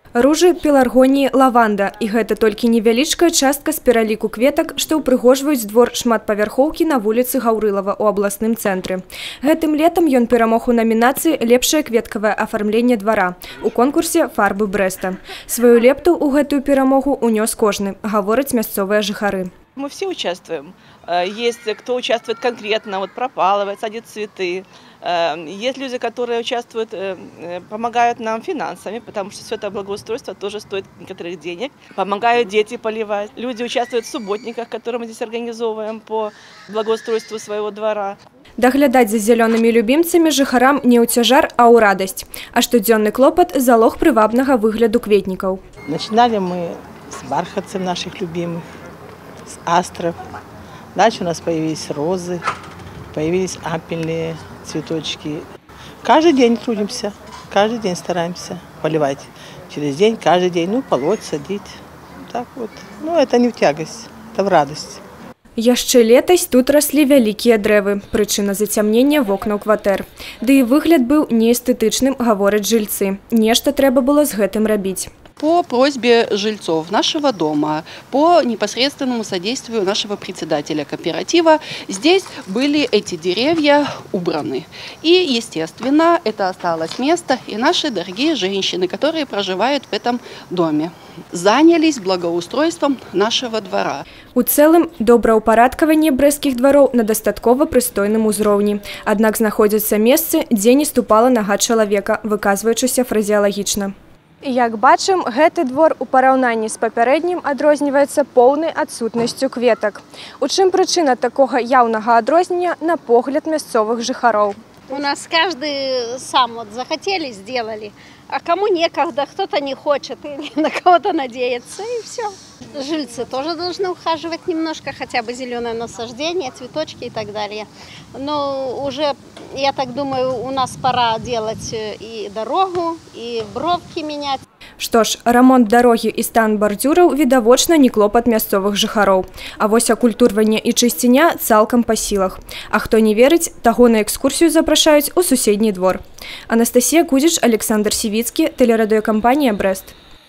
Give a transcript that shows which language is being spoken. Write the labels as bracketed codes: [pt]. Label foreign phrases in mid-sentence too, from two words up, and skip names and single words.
[be] Ружы, пеларгоніі, лаванда. І гэта толькі невялічкая частка з пераліку кветак, што ўпрыгожваюць двор шматпавярхоўкі на вуліцы Гаўрылава ў абласным цэнтры. Гэтым летам ён перамог у намінацыі «Лепшае кветкавае афармленне двара» у конкурсе «Фарбы Брэста». Сваю лепту ў гэтую перамогу унёс кожны, гавораць мясцовыя жыхары. [ru] Мы все участвуем. Есть кто участвует конкретно, вот пропалывает, садит цветы. Есть люди, которые участвуют, помогают нам финансами, потому что все это благоустройство тоже стоит некоторых денег. Помогают дети поливать. Люди участвуют в субботниках, которые мы здесь организовываем по благоустройству своего двора. [be] Даглядаць за зялёнымі любімцамі жыхарам не ў цяжар, а ў радасць. А штодзённы клопат – залог прывабнага выгляду кветнікаў. [ru] Начинали мы с бархатцев наших любимых, с астров. Дальше у нас появились розы, появились ампельные цветочки. Каждый день трудимся, каждый день стараемся поливать. Через день, каждый день, полоть, садить. Так вот. Это не в тягость, это в радость. [be] Яшчэ летась тут раслі вялікія дрэвы, прычына зацямнення вокнаў кватэр. Ды і выгляд быў неэстэтычным, гавораць жыльцы. Нешта трэба было з гэтым рабіць. [ru] По просьбе жильцов нашего дома, по непосредственному содействию нашего председателя кооператива, здесь были эти деревья убраны. И, естественно, это осталось место, и наши дорогие женщины, которые проживают в этом доме, занялись благоустройством нашего двора. [be] У цэлым, добраўпарадкаванне брэсцкіх двароў на дастаткова прыстойным узроўні. Аднак знаходзяцца месцы, дзе не ступала нага чалавека, выказваючыся фразеалагічна. Як бачым, гэты двор у параўнанні з папярэднім адрозніваецца поўнай адсутнасцю кветак. У чым прычына такога яўнага адрознення на погляд мясцовых жыхароў? [ru] У нас каждый сам захотели, сделали. А кому некогда, кто-то не хочет или на кого-то надеется, и все. Жильцы тоже должны ухаживать немножко, хотя бы зеленое насаждение, цветочки и так далее. Но уже, я так думаю, у нас пора делать и дорогу, и бровки менять. [be] Што ж, рамонт дарогі і стан бардзюраў відавочна не клопат мясцовых жыхароў. А вось акультурванне і чысціня цалкам па сілах. А хто не верыць, таго на экскурсію запрашаюць у суседні двор. Анастасія Кузіч, Александр Сівіцкі, тэлерадыёкампанія «Брэст».